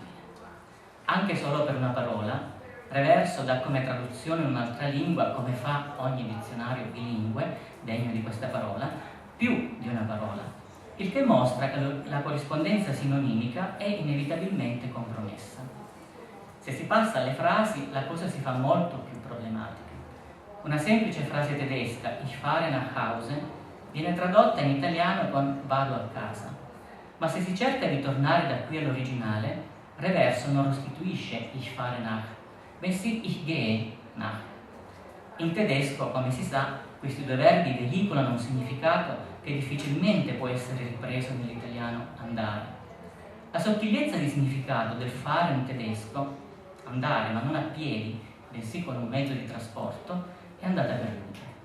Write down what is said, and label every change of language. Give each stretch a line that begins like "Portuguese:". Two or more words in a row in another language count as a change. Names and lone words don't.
Italian: Anche solo per una parola, reverso dà come traduzione in un'altra lingua, come fa ogni dizionario bilingue degno di questa parola, più di una parola, il che mostra che la corrispondenza sinonimica è inevitabilmente compromessa. Se si passa alle frasi, la cosa si fa molto più problematica. Una semplice frase tedesca,
German: ich fahre nach Hause,
Italian: viene tradotta in italiano con vado a casa, ma se si cerca di tornare da qui all'originale, reverso non restituisce
German: ich fahre nach,
Italian: bensì
German: ich gehe nach.
Italian: In tedesco, come si sa, questi due verbi veicolano un significato che difficilmente può essere ripreso nell'italiano andare. La sottigliezza di significato del fare in tedesco, andare ma non a piedi, bensì con un mezzo di trasporto, è andata perduta.